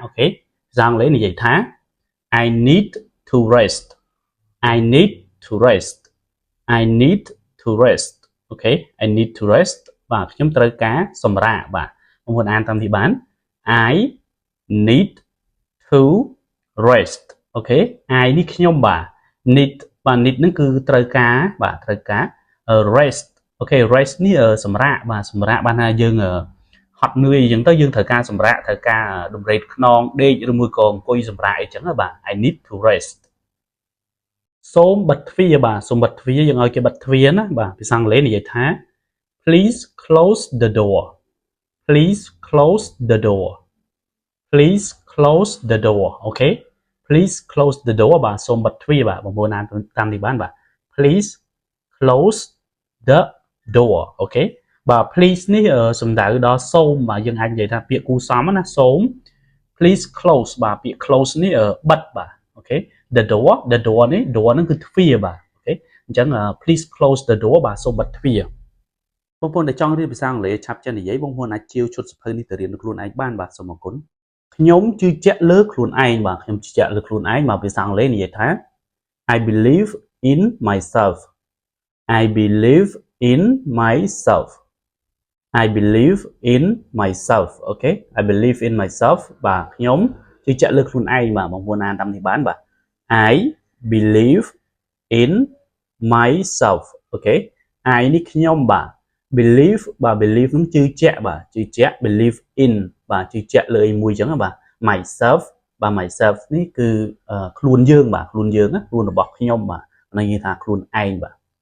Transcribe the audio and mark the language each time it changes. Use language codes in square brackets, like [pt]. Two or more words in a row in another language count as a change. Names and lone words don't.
[km] អូខេភាសាអង់គ្លេសនិយាយថា [en] I need to rest I need to rest I need to rest [km] អូខេ [en] I need to rest [km] បាទខ្ញុំត្រូវការសម្រាកបាទបងប្អូនអានតាមនេះបាន [en] I need to rest [km] អូខេ I នេះខ្ញុំបាទ need បាទ need ហ្នឹងគឺត្រូវការបាទត្រូវការ rest អូខេ rest នេះសម្រាកបាទសម្រាកបានថាយើងហត់នឿយអញ្ចឹងទៅយើងត្រូវការ សម្រាកត្រូវការដំណេកខ្នងដេកឬមួយក៏អង្គុយសម្រាកអីចឹងបាទ [en] I need to rest [km] សូមបិទទ្វារបាទសូមបិទទ្វារយើងឲ្យគេបិទទ្វារណាបាទភាសាអង់គ្លេសនិយាយថា [en] please close the door please close the door please close the door អូខេ please close the door [km] បាទសូមបិទទ្វារបាទបងប្អូនអានតាមនេះបានបាទ [en] please close the [km] door អូខេបាទ please នេះសំដៅដល់សូមបាទយើងអាចនិយាយថាពាក្យគូសំណាសូម [en] please close [km] បាទពាក្យ close នេះបិទបាទអូខេ [en] the door [km] នេះ door ហ្នឹងគឺទ្វារបាទអូខេអញ្ចឹង [en] please close the door [km] បាទសូមបិទទ្វារបងប្អូនដែលចង់រៀនភាសាអង់គ្លេសឆាប់ចេះនិយាយបងប្អូនអាចជាវឈុតសភៅនេះទៅរៀនខ្លួនឯងបានបាទសូមអរគុណខ្ញុំជឿជាក់លើខ្លួនឯងបាទខ្ញុំជឿជាក់លើខ្លួនឯងមកភាសាអង់គ្លេសនិយាយថា [en] I believe in myself I believe in myself I believe in myself អូខេ I believe in myself [km] បាទខ្ញុំជឿជាក់លើខ្លួនឯងបាទបងប្អូនអានតាមនេះបានបាទ [en] I believe in [km] myself អូខេ I នេះខ្ញុំបាទ believe បាទ believe នឹងជឿជាក់បាទជឿជាក់ [en] believe in [km] បាទជឿជាក់លើអីមួយអញ្ចឹងបាទ myself បាទ myself នេះគឺខ្លួនយើងបាទខ្លួនយើងណាខ្លួនរបស់ខ្ញុំបាទនិយាយថាខ្លួនឯងបាទ